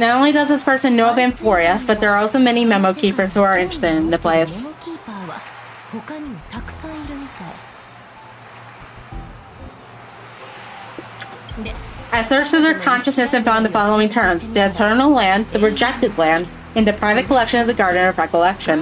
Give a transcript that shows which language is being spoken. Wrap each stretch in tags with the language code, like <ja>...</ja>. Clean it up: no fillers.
<en>Not only does this person know of Amphorius, but there are also many memo keepers who are interested in the place.</en> <ja>メモキーパーは他にもたくさんいるみたい。で、</ja> <en>I searched through their consciousness and found the following terms: the Eternal Land, the Rejected Land, and the private collection of the Garden of Recollection.</en>